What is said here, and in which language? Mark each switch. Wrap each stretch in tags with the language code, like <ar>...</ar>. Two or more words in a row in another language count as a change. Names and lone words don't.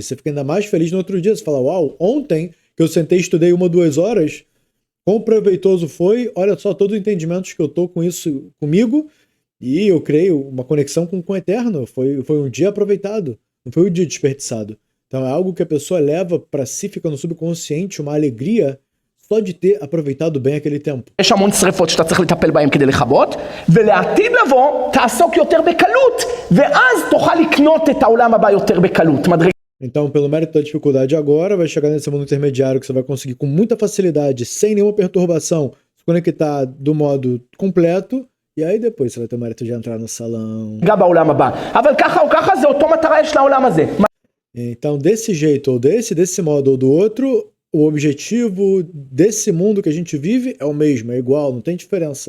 <pt>Você fica ainda mais feliz no outro dia, você fala, uau, ontem que eu sentei e estudei 1, 2 horas, quão proveitoso foi, olha só todos os entendimentos que eu tô com isso comigo, e eu criei uma conexão com o Eterno, foi um dia aproveitado, não foi um dia desperdiçado. Então é algo que a pessoa leva para si, fica no subconsciente, uma alegria só de ter aproveitado bem aquele tempo.</pt> <he>יש המון שריפות שאתה צריך לטפל בהם כדי לכבות, ולעתיד לבוא תעסוק יותר בקלות, ואז תוכל לקנות את העולם הבא יותר בקלות.</he> <pt>Então, pelo mérito da dificuldade agora, vai chegar nesse mundo intermediário que você vai conseguir com muita facilidade, sem nenhuma perturbação, se conectar do modo completo, e aí depois você vai ter o mérito de entrar no salão. Então, desse jeito ou desse modo ou do outro, o objetivo desse mundo que a gente vive é o mesmo, é igual, não tem diferença.</pt>